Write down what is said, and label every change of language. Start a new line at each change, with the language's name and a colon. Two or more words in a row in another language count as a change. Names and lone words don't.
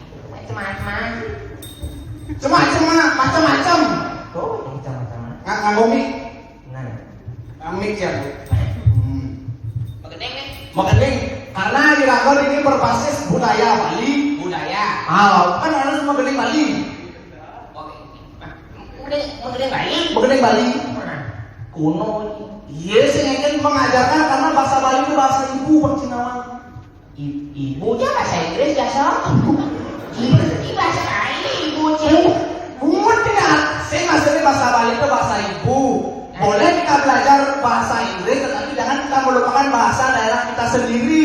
Indonesian: macam-macam. Oh, macam-macam.
Balinese: Nganggo mic.
Indonesian: Nah, Mic ya. Mengending nih. Mengending karena di Ranggon ini berbasis budaya Bali. Kan harus mengending Bali. Oke. Mengending Bali. Mengending Bali. Kuno ini. Iya, saya ingin mengajarkan karena bahasa Bali itu bahasa ibu Pancinawang. Ibunya bahasa Inggris ya, Ibu bahasa Bali, ibunya. Bukan tidak. Saya maksudnya bahasa Bali itu bahasa ibu. Boleh kita belajar bahasa Inggris, tetapi jangan kita melupakan bahasa daerah kita sendiri.